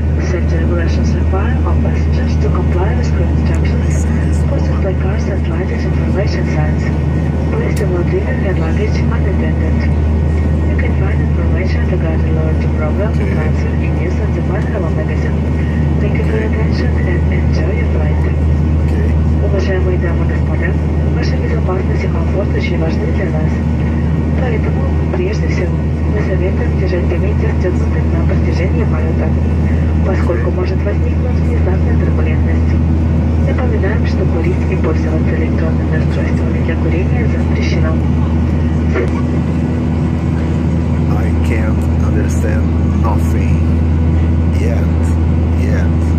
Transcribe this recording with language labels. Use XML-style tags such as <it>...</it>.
<en>Safety regulations require all passengers to comply with crew instructions, posted by cars and lighted information signs. Please do not leave your luggage unattended. You can find information regarding loyalty program, transfer, in news and the Manhava magazine. Thank you for your attention and enjoy your flight.</en> <ru>Уважаемые дамы и господа, ваша безопасность и комфорт очень важны для нас. Поэтому, прежде всего, мы советуем держать ремень застегнутым на протяжении полета, поскольку может возникнуть внезапная турбулентность. Напоминаем, что курить и пользоваться электронными устройствами для курения запрещено.</ru> <en>I can't understand nothing yet.</en>